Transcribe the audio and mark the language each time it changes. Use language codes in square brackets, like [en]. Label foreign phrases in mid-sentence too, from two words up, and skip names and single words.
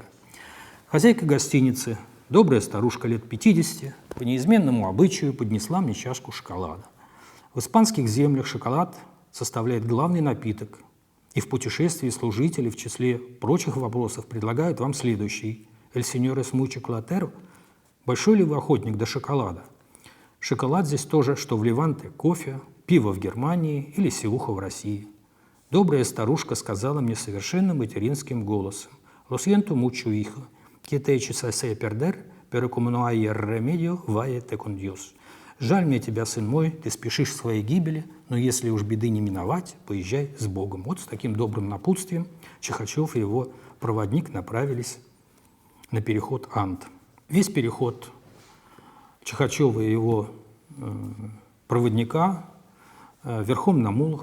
[ru] Хозяйка гостиницы, добрая старушка лет 50, по неизменному обычаю поднесла мне чашку шоколада. В испанских землях шоколад составляет главный напиток, и в путешествии служители в числе прочих вопросов предлагают вам следующий. [es] «el señor es muy chocolatero?» [ru] Большой ли вы охотник до шоколада? Шоколад здесь тоже, что в Леванте, кофе, пиво в Германии или севуха в России. Добрая старушка сказала мне совершенно материнским голосом: [es] «Lo siento mucho, hijo, que te eches a perder, pero como no hay remedio, váyate con Dios». [ru] «Жаль мне тебя, сын мой, ты спешишь к своей гибели, но если уж беды не миновать, поезжай с Богом». Вот с таким добрым напутствием Чихачев и его проводник направились на переход Анд. Весь переход Чихачева и его проводника верхом на мулах.